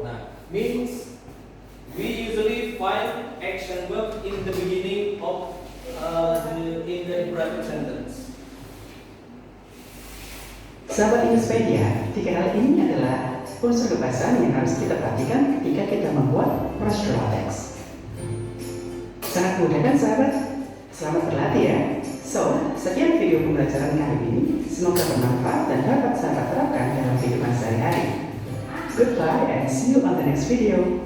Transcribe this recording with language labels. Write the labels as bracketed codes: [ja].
[en] Nah, means we usually find action verb in the beginning of in the imperative sentence. [id] Sahabat Inuspedia, 3 hal ini adalah unsur kebahasan yang harus kita perhatikan ketika kita membuat procedural text. Sangat mudah kan sahabat? Selamat berlatih ya. So, sekian video pembelajaran kali ini. Semoga bermanfaat dan dapat sahabat terapkan dalam kehidupan sehari-hari. [en] Goodbye and see you on the next video.